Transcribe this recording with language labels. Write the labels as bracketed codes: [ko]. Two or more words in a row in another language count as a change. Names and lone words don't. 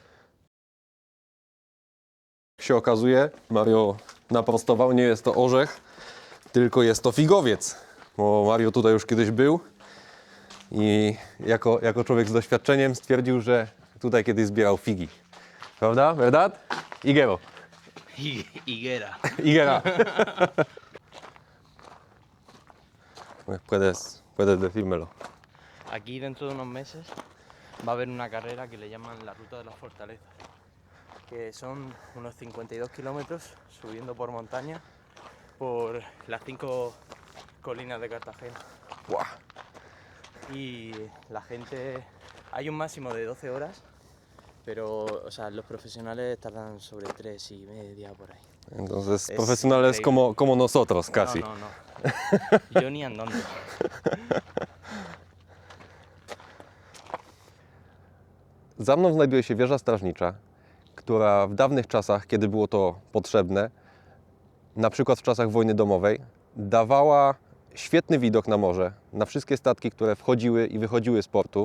[pl] Jak się okazuje, Mario naprostował, nie jest to orzech, tylko jest to figowiec. Bo Mario tutaj już kiedyś był i jako człowiek z doświadczeniem stwierdził, że tutaj kiedyś zbierał figi. Prawda? [es] Verdad? Higuero. Higuera. Higuera. Puedes decírmelo. Aquí dentro de unos meses va a haber una carrera que le llaman la Ruta de las Fortalezas, que son unos 52 kilómetros subiendo por montaña por las 5 colinas de Cartagena. Wow. Y la gente, hay un máximo de 12 horas, pero o sea, los profesionales tardan sobre 3:30 por ahí. Entonces, Es profesionales increíble. como nosotros, casi. No, no, no. Yo ni andando. [pl] Za mną znajduje się wieża strażnicza, która w dawnych czasach, kiedy było to potrzebne, na przykład w czasach wojny domowej, dawała świetny widok na morze, na wszystkie statki, które wchodziły i wychodziły z portu.